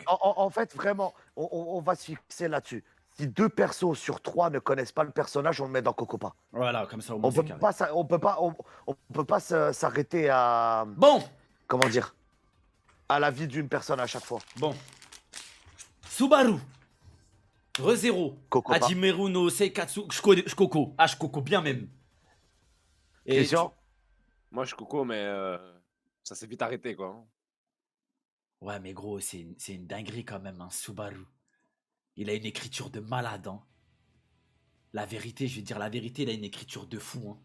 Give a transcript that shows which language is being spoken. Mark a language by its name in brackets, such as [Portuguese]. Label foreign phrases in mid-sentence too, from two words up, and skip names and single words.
[French] En fait, vraiment, on va se fixer là-dessus. Si 2 persos sur 3 ne connaissent pas le personnage, on le met dans Cocopa. Voilà, comme ça au moins On c'est peut carré. pas, on peut pas s'arrêter à, Bon, comment dire, à la vie d'une personne à chaque fois. bon. Subaru. ReZero. Cocopa. Hajimeru no Seikatsu. Shkoko. Ah, Shkoko, bien même. Et Christian, Moi, je suis Coco, mais ça s'est vite arrêté, quoi. Ouais, mais gros, c'est une dinguerie quand même, hein, Subaru. Il a une écriture de malade, hein. La vérité, je vais te dire la vérité, il a une écriture de fou, hein.